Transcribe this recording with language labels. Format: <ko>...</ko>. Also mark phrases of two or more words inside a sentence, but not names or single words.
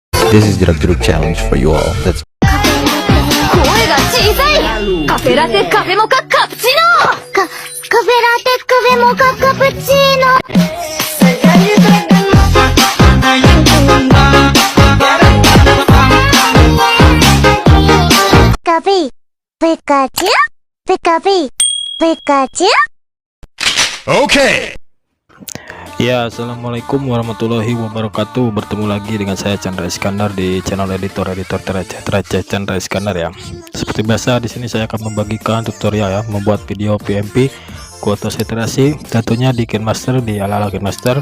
<en>This is Jeruk challenge for you all. Let's</en> <ja>声が小さい。カフェラテカフェモカカプチーノ。カフェラテカフェモカカプチーノ。カピピカチュピカピピカチュ。</ja> <en>Okay.</en> <ar>Ya, السلام عليكم ورحمة الله وبركاته.</ar> <id>Bertemu lagi dengan saya Chandra Iskandar di channel editor Teraceh Chandra Iskandar ya. Seperti biasa di sini saya akan membagikan tutorial ya, membuat video PMP kuota saturasi, tentunya di KineMaster, di ala-ala KineMaster.</id>